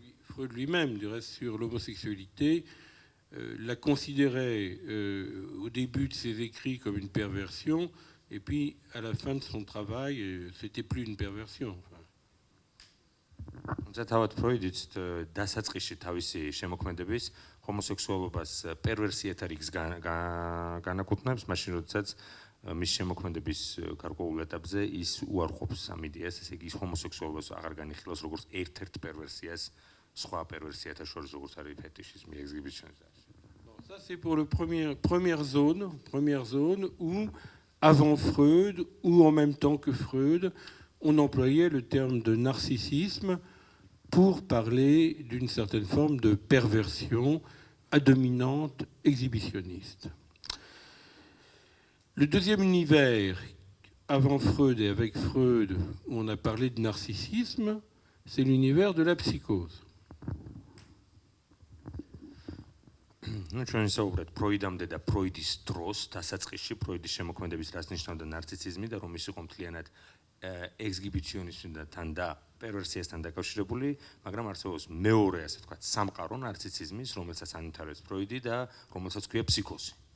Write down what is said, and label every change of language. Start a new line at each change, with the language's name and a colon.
French: Freud lui-même, du reste, sur l'homosexualité, la considérait au début de ses écrits comme une perversion, et puis à la fin de son travail, c'était plus une perversion.
Georgian: თავად ფროიდიც დასაწყისში თავისი შემოქმედების ჰომოსექსუალობას პერვერსიად არის განაკუთვნებს, მაშინ როდესაც მის შემოქმედების გარკვეულ ეტაპზე ის უარყოფს ამ იდეას, ესე იგი ის ჰომოსექსუალობას აღარ განიხილავს როგორც ერთ-ერთ პერვერსიას, სხვა პერვერსიათა შორის როგორც არის ფეტიშიზმი, ექსგიბიციონიზმი.
French: Ça c'est pour la première zone où avant Freud ou en même temps que Freud, on employait le terme de narcissisme pour parler d'une certaine forme de perversion à dominante exhibitionniste. Le deuxième univers, avant Freud et avec Freud, où on a parlé de narcissisme, c'est l'univers de la psychose.
Georgian: Ну, ჩვენ საუბრობთ ფროიდამდე და ფროიდის დროს, დასაწყისში ფროიდის შემოქმედების რას ნიშნავდა ნარცისიზმი და რომ ის იყო მთლიანად ექსგიბიციონიზმთან და პერვერსიასთან დაკავშირებული, მაგრამ არსებობს მეორე, ასე ვთქვათ, სამყარო ნარცისიზმის, რომელსაც ანვითარებს ფროიდი და რომელსაც ქვია ფსიქოზი.